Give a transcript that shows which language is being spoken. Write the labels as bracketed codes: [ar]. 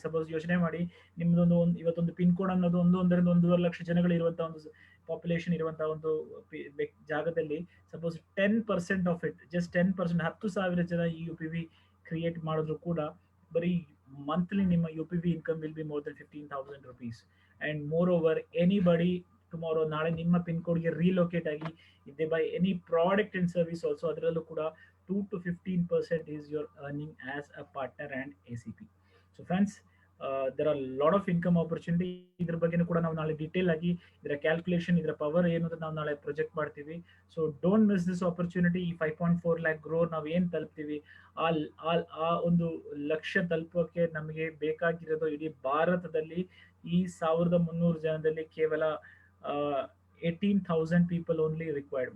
[kn] Suppose ಯೋಚನೆ ಮಾಡಿ, ನಿಮ್ದೊಂದು ಇವತ್ತೊಂದು ಪಿನ್ ಕೋಡ್ ಅನ್ನೋದು 1.5 ಲಕ್ಷ ಜನಗಳು ಇರುವಂತಹ ಒಂದು ಪಾಪ್ಯುಲೇಷನ್ ಇರುವಂತಹ ಒಂದು ಜಾಗದಲ್ಲಿ ಸಪೋಸ್ [en] 10% of it, just 10%, [kn] 10,000 ಜನ ಈ UPV ಕ್ರಿಯೇಟ್ ಮಾಡಿದ್ರು ಕೂಡ ಬರೀ ಮಂತ್ಲಿ ನಿಮ್ಮ UPV income [en] Will be more than 15,000 rupees. And moreover anybody tomorrow, [kn] ನಾಳೆ ನಿಮ್ಮ ಪಿನ್ ಕೋಡ್ಗೆ ರೀಲೊಕೇಟ್ ಆಗಿ [en] They buy any product and service also, ಅದರಲ್ಲೂ ಕೂಡ 2 to 15% is your earning as a partner and ACP. So friends, there are a lot of income opportunity. [kn] ಇದ್ರ ಬಗ್ಗೆನೂ ಕೂಡ ನಾವು ನಾಳೆ ಡೀಟೇಲ್ ಆಗಿ ಇದರ ಕ್ಯಾಲ್ಕುಲೇಷನ್, ಇದರ ಪವರ್ ಏನು ಅಂತ ನಾವು ನಾಳೆ ಪ್ರೊಜೆಕ್ಟ್ ಮಾಡ್ತೀವಿ. [en] So don't miss this opportunity. [kn] ಈ 5.4 lakh crore ನಾವು ಏನ್ ತಲುಪ್ತೀವಿ, ಆ ಒಂದು ಲಕ್ಷ್ಯ ತಲುಪೋಕೆ ನಮಗೆ ಬೇಕಾಗಿರೋದು ಇಡೀ ಭಾರತದಲ್ಲಿ ಈ 1,300 ಜನದಲ್ಲಿ ಕೇವಲ [en] 18,000 people only required.